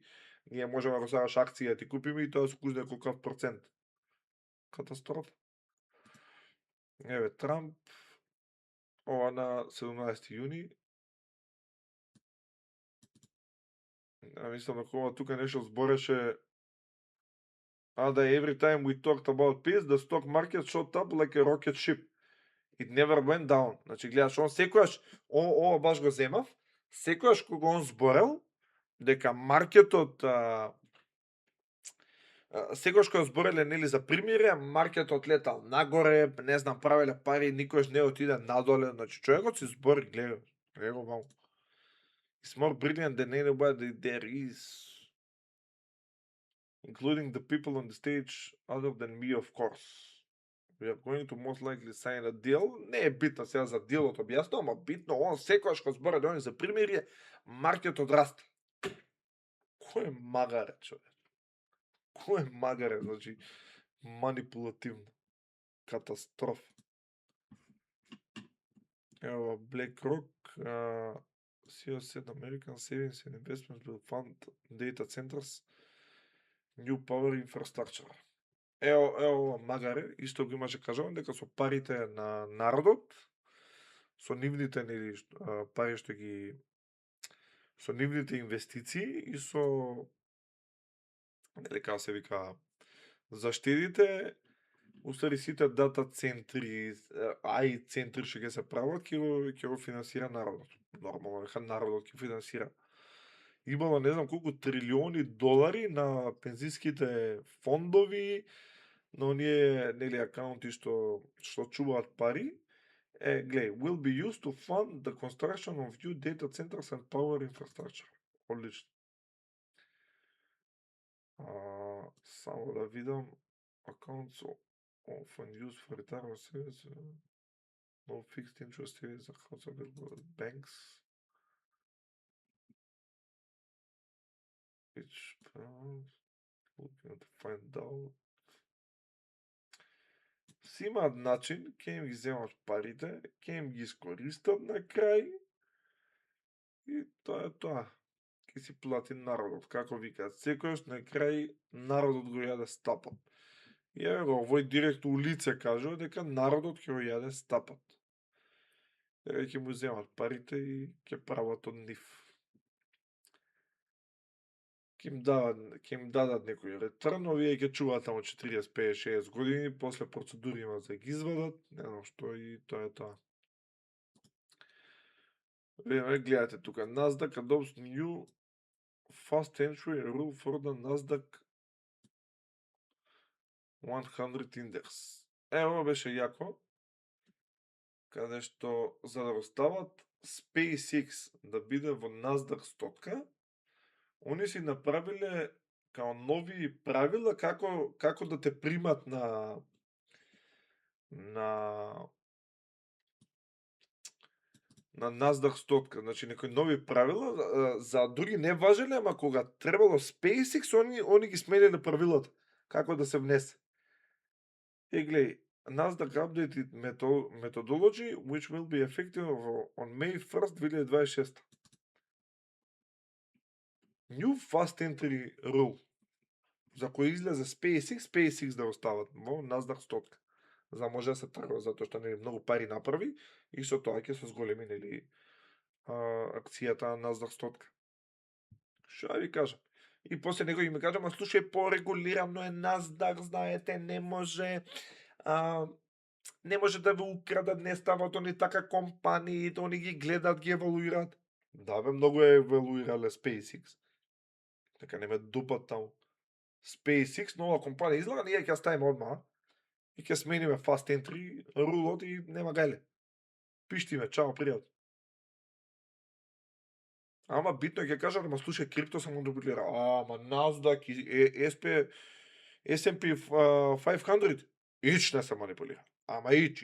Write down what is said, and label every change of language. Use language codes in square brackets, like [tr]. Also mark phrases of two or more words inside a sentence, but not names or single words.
[mk] Ние можеме да го сакаш акција да ти купиме и тоа се кузне колкав процент. Катастрофа. Еве Трамп, ова на 17 јуни. Мислам дека ова тука нешто збореше [en] that every time we talked about peace, the stock market shot up like a rocket ship. It never went down. [mk] Значи, гледаш, он секојаш, ова баш го земав, секојаш кога он зборел, дека маркетот, секојаш кога збореле, нели, за примирие, маркетот летал нагоре, не знам, правеле пари, никош не отиде надоле, значи, човекот си збори, гледа го малку. [en] It's more brilliant than anybody there is. Including the people on the stage, other than me, of course. We are going to most likely sign a deal. [mk] Не е битно сега за делот објаснува, ама битно, он секојаш кога збора да за примирие, маркетот расте. Кој е магаре, човек? Кој е магаре, значи, манипулативно. Катастрофа. Ево, BlackRock, [en] CEO said American Savings and Investments will fund data centers, new power infrastructure. [mk] Ево магаре, исто го имаше кажуван дека со парите на народот, со нивните пари што ги со нивните инвестиции и со нели како се вика заштедите, устари сите дата центри, AI центри што ќе се прават, ќе го финансира народот. Нормално дека народот ќе финансира. Имало не знам колку трилиони долари на пензиските фондови, на оние нели акаунти што чуваат пари. Гледај, [en] will be used to fund the construction of new data centers and power infrastructure. [mk] Одлично. Само да видам акаунт со [en] often used for retirement savings, no fixed interest savings accounts available at banks. Which looking to find out. [mk] Си имаат начин, ќе им ги земат парите, ќе им ги искористат на крај и тоа е тоа. Ќе си плати народот, како викаат, секојаш на крај народот го јаде стапот. И еве го, овој директно у лице кажува дека народот ќе го јаде стапот. Дека ќе му земат парите и ќе прават од нив. Ќе им дадат некој ретрн, овие ќе чуваат таму 40, 50, 60 години, после процедури има за ги извадат, не знам што и тоа е тоа. Видиме, гледате тука, [en] Nasdaq adopts new fast entry rule for the Nasdaq 100 index. [mk] Ево беше јако, каде што за да го стават SpaceX да биде во Nasdaq стотка, они си направиле као нови правила како да те примат на Nasdaq стотка. Значи некои нови правила, за други не важеле, ама кога требало SpaceX, они ги смениле правилата како да се внесе. И гледај, [en] Nasdaq updated methodology which will be effective on May 1st, 2026. New fast entry rule [mk] за кој излезе SpaceX да остават во Nasdaq стотка. За може да се тргува затоа што нели многу пари направи и со тоа ќе се зголеми нели акцијата на Nasdaq стотка. Што да ви кажам? И после некој ми кажа, ма слушај, порегулирано е Nasdaq, знаете, не може да ве украдат, не стават они така компании, они ги гледат, ги евалуираат. Да бе, многу е евалуирале SpaceX. Така не ме дупат таму. SpaceX, нова компанија излага, ние ќе ставиме одма и ќе смениме [en] fast entry [mk] рулот и нема гајле. Пиштиме, чао, пријат. Ама битно ќе кажат, ама слушај, крипто се манипулира. Ама Nasdaq и S&P 500 ич не се манипулира. Ама ич.